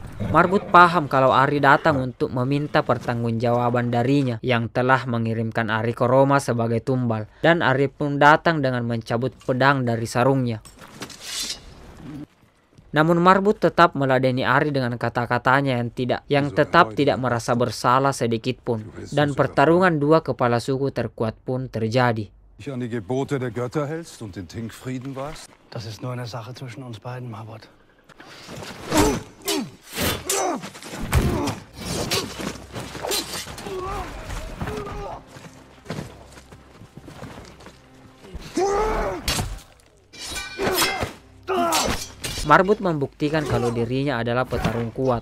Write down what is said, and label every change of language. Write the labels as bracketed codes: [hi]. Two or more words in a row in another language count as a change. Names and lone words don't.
[id] Marbut paham kalau Ari datang untuk meminta pertanggungjawaban darinya yang telah mengirimkan Ari ke Roma sebagai tumbal, dan Ari pun datang dengan mencabut pedang dari sarungnya. Namun Marbut tetap meladeni Ari dengan kata-katanya yang tetap tidak merasa bersalah sedikit pun, dan pertarungan dua kepala suku terkuat pun terjadi. [de] An die Gebote der Götter hältst und den Tinkfrieden wahrst? Das ist nur eine Sache zwischen uns beiden, Marbot. [id] Marbut membuktikan kalau dirinya adalah petarung kuat.